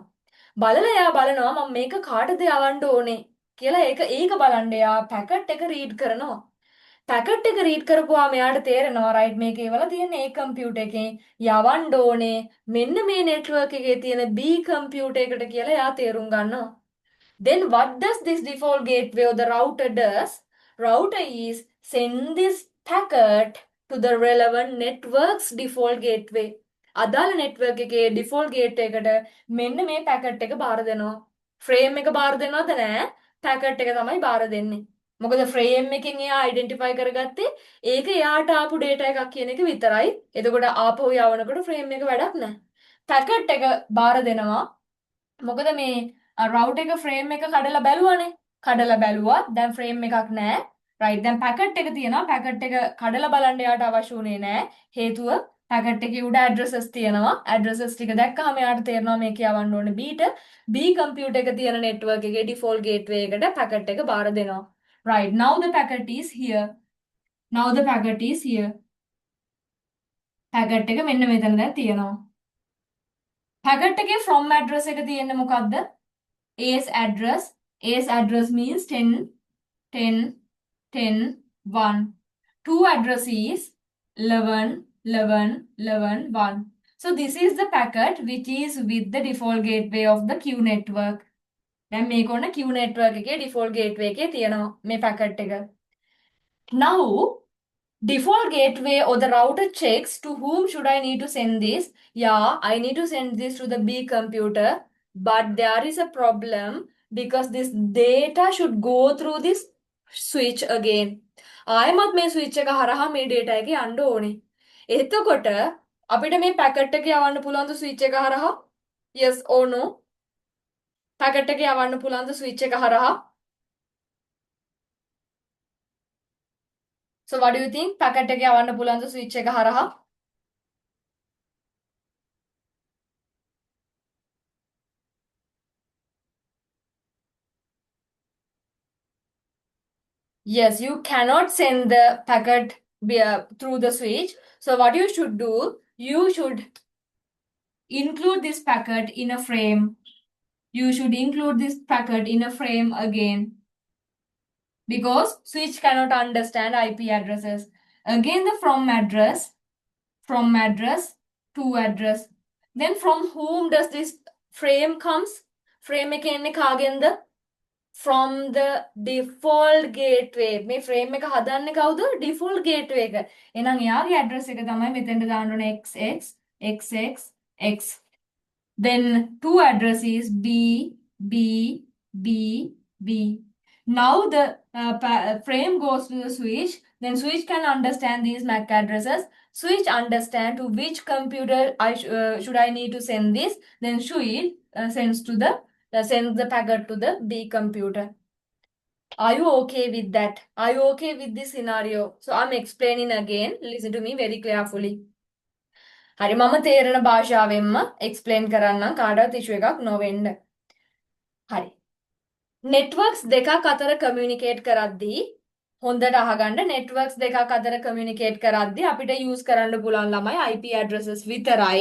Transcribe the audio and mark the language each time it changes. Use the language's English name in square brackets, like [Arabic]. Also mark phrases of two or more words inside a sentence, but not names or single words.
[Sinhala] බලලා එයා බලනවා මම මේක කාටද යවන්න ඕනේ කියලා ඒක බලන්න එයා පැකට් එක රීඩ් කරනවා. පැකට් එක රීඩ් කරපුවාම එයාට තේරෙනවා රයිට් මේක ඒවල තියෙන A කම්පියුටර් එකෙන් යවන්න ඕනේ මෙන්න මේ නෙට්වර්ක් එකේ තියෙන B කම්පියුටර් එකට කියලා එයා තේරුම් ගන්නවා. [English] Then what does this default gateway or the router does? Router is send this packet to the relevant network's default gateway. [Sinhala] අදාළ network එකේ [English] default gateway [Sinhala] එකට මෙන්න මේ packet එක බාර දෙනවා. frame එක බාර දෙනවද නැහැ? packet එක තමයි බාර දෙන්නේ. මොකද frame එකෙන් එයා identify කරගත්තේ ඒක එයාට ආපු data එකක් කියන එක විතරයි. එතකොට ආපහු යවනකොට frame එක වැඩක් නැහැ. packet එක බාර දෙනවා. මොකද මේ රවුටර් එක ෆ්‍රේම් එක කඩලා බැලුවානේ. කඩලා බැලුවා. දැන් ෆ්‍රේම් එකක් නැහැ. රයිට්. දැන් පැකට් එක තියෙනවා. පැකට් එක කඩලා බලන්න යාට අවශ්‍ය උනේ නැහැ. හේතුව පැකට් එකේ උඩ ඇඩ්‍රසස් තියෙනවා. ඇඩ්‍රසස් ටික දැක්කම යාට තේරෙනවා මේක යවන්න ඕනේ B-ට. B කම්පියුටර් එක තියෙන නෙට්වර්ක් එකේ [English] default gateway [Sinhala] එකට පැකට් එක බාර දෙනවා. [English] Right. Now the packet is here. Now the packet is here. [Sinhala] පැකට් එක මෙන්න මෙතන දැන් තියෙනවා. පැකට් එකේ [English] from address [Sinhala] එක තියෙන්නේ මොකද්ද? [English] A's address means 10, 10, 10, 1. Two address is 11, 11, 11, 1. So this is the packet which is with the default gateway of the Q network. [Sinhala] දැන් මේක ඔන්න Q network එකේ [English] default gateway [Sinhala] එකේ තියෙනවා මේ packet එක. [English] Now default gateway or the router checks to whom should I need to send this. Yeah, I need to send this to the B computer, but there is a problem because this data should go through this switch again. [Sinhala] ආයෙමත් මේ switch එක හරහා මේ data එක යන්න ඕනේ. එතකොට අපිට මේ packet එක යවන්න පුළුවන්ද switch එක හරහා? [English] Yes or no? [Sinhala] packet එක යවන්න පුළුවන්ද switch එක හරහා? [English] So what do you think? [Sinhala] packet එක යවන්න පුළුවන්ද switch එක හරහා? [English] Yes, you cannot send the packet through the switch. So what you should do, you should include this packet in a frame. You should include this packet in a frame again. Because switch cannot understand IP addresses. Again the from address to address. Then from whom does this frame comes? [Sinhala] Frame එක එන්නේ කාගෙන්ද? [English] From the default gateway. [Sinhala] මේ frame එක හදන්නේ කවුද? [English] default gateway [Sinhala] එක. එහෙනම් එයාගේ address එක තමයි මෙතෙන්ට දාන්න ඕනේ xx. [English] Then two address is b. Now the frame goes to the switch. Then switch can understand these MAC addresses. Switch understand to which computer should I need to send this. Then switch sends the packet to the B computer. Are you okay with that? Are you okay with this scenario? So I'm explaining again. Listen to me very carefully. [Sinhala] හරි මම තේරෙන භාෂාවෙන්ම explain කරන්නම් කාටවත් issue එකක් නොවෙන්න. හරි. networks දෙකක් අතර communicate කරද්දී හොඳට අහගන්න networks දෙකක් අතර communicate කරද්දී අපිට use කරන්න පුළුවන් ළමයි [English] IP addresses [Sinhala] විතරයි.